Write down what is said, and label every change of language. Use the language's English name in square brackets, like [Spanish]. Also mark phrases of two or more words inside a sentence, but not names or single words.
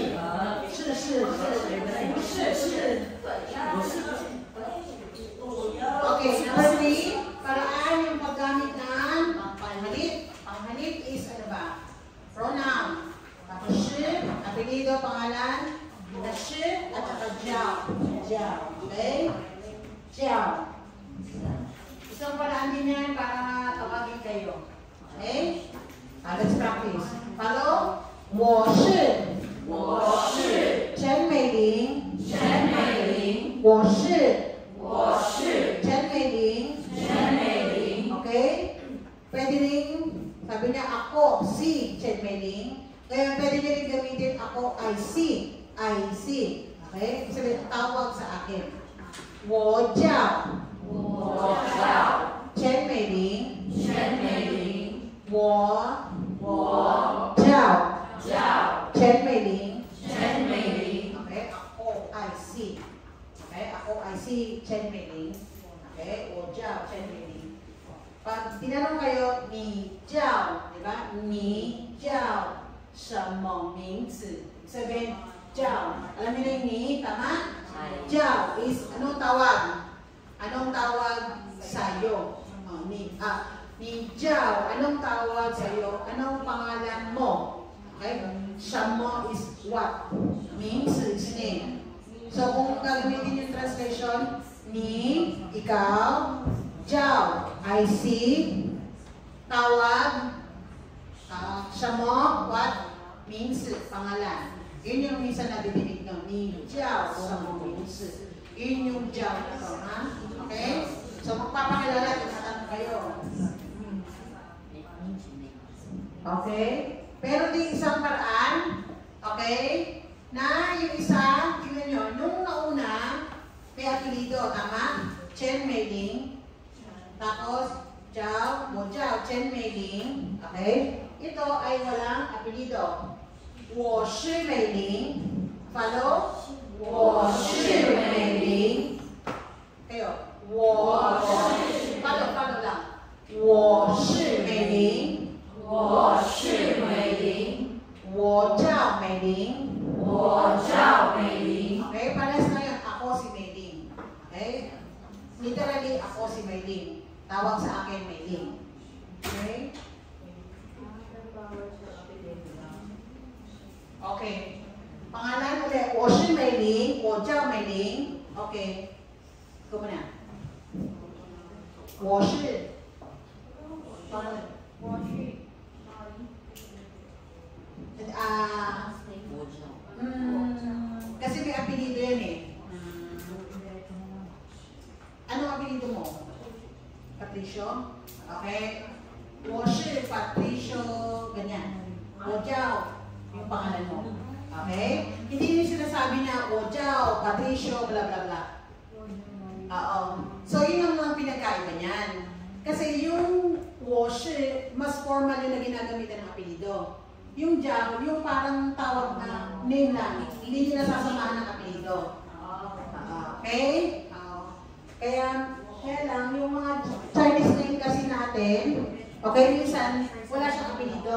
[English] Okay, number 3. [Filipino] Paraan yung paggamit ng panghanip. Panghanip is ano ba? Pronoun. Tapos shi, apelido, pangalan, na shi, at saka jiao. Jiao. Okay? Jiao. Isang paraan din yan para tawagin kayo. [English] Okay? Let's practice. Follow. [Chinese] 我是陈美玲。我是陈美玲。Okay? [Filipino] Pwede rin, sabi niya ako, si Chen Mei Ling. Kaya pwede niya rin gamitin ako, [English] I see. [Filipino] Okay? Sabi, tawag sa akin. [Chinese] 我叫陈美玲。我叫陈美玲。Okay? [Filipino] Ako, [English] I see. [Filipino] Okay? Ako, [English] I see Chen Mei Ling. [Chinese] Okay? 我叫陈美玲。 [Filipino] Pag tinanong kayo, [Chinese] 你叫, [Filipino] di ba? [Chinese] 你叫什么名字? [Filipino] Sabihin, 叫. Alam niyo na yung ni, tama? 叫 is, anong tawag? Anong tawag sa'yo? [Chinese] Ni 叫, [Filipino] anong tawag sa'yo? Anong pangalan mo? [English] Okay? 什么 is what? [Filipino] 名字 [English] is name. [Filipino] So, kung gagamitin yung translation, ni, ikaw, 叫 [English] I see, [Filipino] tawag, [English] 什么 what? [Filipino] 名字 pangalan. Yun yung minsan nadidinig nyo. 你叫什么名字? Yun yung 叫 na to, ha? Okay? So, magpapakilala, tinatanong kayo. Okay? Pero di isang paraan, okay? Na yung isa, tingnan nyo, nung nauna, may apelido, tama? Chen Mei Ling. Tapos, Jiao, Mo Jiao, Chen Mei Ling. Okay? Ito ay walang apelido. [Chinese] 我是美玲. Follow? 我是美玲. Kayo. 我是. [Filipino] Follow lang. [Chinese] 我是美玲. 我是美玲. 我叫美玲. 我叫美玲. [Filipino] Okay? Pares na yun. Ako si Mei Ling. Okay? Literally, ako si Mei Ling. Tawag sa akin, Mei Ling. Okay? Okay. Pangalan ulit. [Chinese] 我是美玲. 我叫美玲. [Filipino] Okay. Ikaw muna. [Chinese] 我是. Pangalan. 我是. [Filipino] Kasi may apelido yan eh. Ano apelido mo? Patricio? [Chinese] Okay. 我是 Patricio, [Filipino] ganyan. [Chinese] 我叫 [Filipino] yung pangalan mo. Okay? Hindi nyo sinasabi na [Chinese] 我叫 [Filipino] Patricio, bla bla bla. So, yun ang mga pinagkaiba niyan. Kasi yung [Chinese] 我是, [Filipino] mas formal yung na ginagamitan ng apelido. Yung Jiao, yung parang tawag na name lang. Hindi nyo nasasamahan ng apelido. Okay? Kaya lang, yung mga [English] Chinese name [Filipino] kasi natin, okay, minsan, wala siyang apelido.